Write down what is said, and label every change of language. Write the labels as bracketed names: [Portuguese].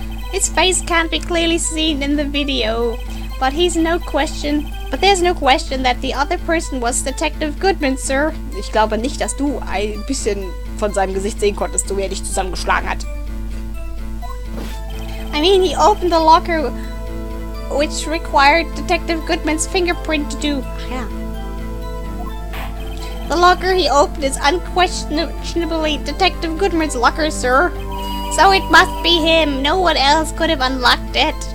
[English] His face can't be clearly seen in the video, but there's no question that the other person was Detective Goodman, sir. [German] Ich glaube nicht, dass du ein bisschen von seinem Gesicht sehen konntest, so wie er dich zusammengeschlagen hat. [English] I mean, he opened the locker, which required Detective Goodman's fingerprint to do. Yeah. The locker he opened is unquestionably Detective Goodman's locker, sir. So it must be him. No one else could have unlocked it.